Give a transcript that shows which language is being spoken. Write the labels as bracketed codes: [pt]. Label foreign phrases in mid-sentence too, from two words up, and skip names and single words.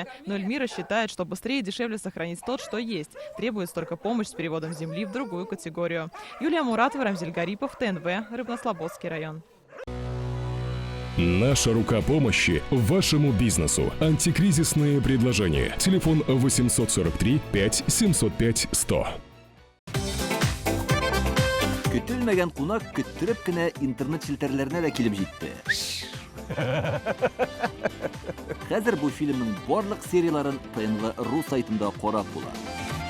[ru] Но Эльмира считает, что быстрее и дешевле сохранить тот, что есть. Требуется только помощь с переводом земли в другую категорию. Юлия Муратова, Рамзиль Гарипов, ТНВ, Рыбнослободский район. Наша рука помощи вашему бизнесу. Антикризисные предложения. Телефон 843 5 705 100. [tt] Көтелмәгән кунак көттөреп кенә интернет челтәрләренә дә килеп җитте. Хәзер бу фильмның барлык серияларын ТНВ.ру сайтында карап була.